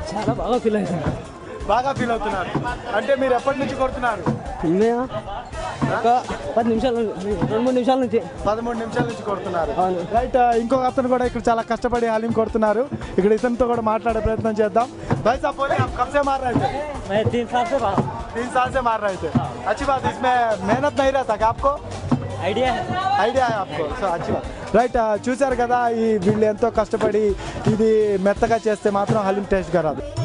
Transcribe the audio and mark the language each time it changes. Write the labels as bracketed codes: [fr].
[te] చాలా బాగా ఫీల్ అవుతుంది. బాగా ఫీల్ అవుతున్నారు అంటే మీరు ఎప్పటి నుంచి కొడుతున్నారు? ఒక 10 నిమిషాలు, 2-3 నిమిషాల నుంచి. 13 నిమిషాల నుంచి కొడుతున్నారు. రైట్. ఇంకొక అతను కూడా ఇక్కడ చాలా కష్టపడి హలీం కొడుతున్నారు. ఇక్కడ ఇతనితో కూడా మాట్లాడే ప్రయత్నం చేద్దాం. [hi] भाई साहब बोले आप कब से मार रहे थे? मैं 3 साल से 3 साल से मार रहे थे. अच्छी बात. इसमें मेहनत नहीं रहता क्या आपको? [en] idea [hi] ఐడియా आपको. సో अच्छी बात. రైట్. [te] చూశారు కదా, ఈ వీళ్ళు ఎంతో కష్టపడి ఇది మెత్తగా చేస్తే మాత్రం హలీం టేస్ట్గా రాదు.